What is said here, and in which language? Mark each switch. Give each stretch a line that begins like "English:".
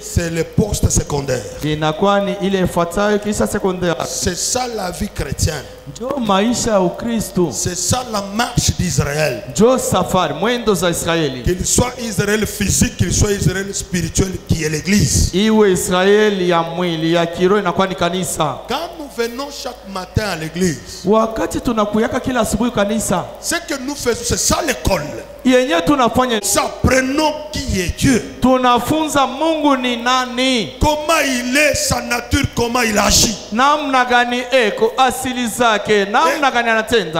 French: c'est le poste secondaire.
Swahili: inakuwa ni ile ifuatayo, kisha sekondari.
French: C'est ça la vie chrétienne.
Swahili: Njo maisha ya Ukristo,
French: C'est ça la marche d'Israël.
Swahili: njo safari mwendo za Israeli,
French: Qu'il soit Israël physique, qu'il soit Israël spirituel, qui est l'église.
Swahili: iwe Israeli ya mwili ya kiroho inakuwa ni kanisa.
French: Quand nous venons chaque matin à l'église,
Swahili: Wakati tunakuyaka kila asubuhi kanisa,
French: ce que nous faisons, c'est ça l'école.
Swahili: yenye tunafanya
French: Nous apprenons qui est Dieu.
Swahili: tunafunza Mungu ni nani,
French: Comment il est, sa nature, comment il agit.
Swahili: namna gani eko, asili zake, namna gani anatenda.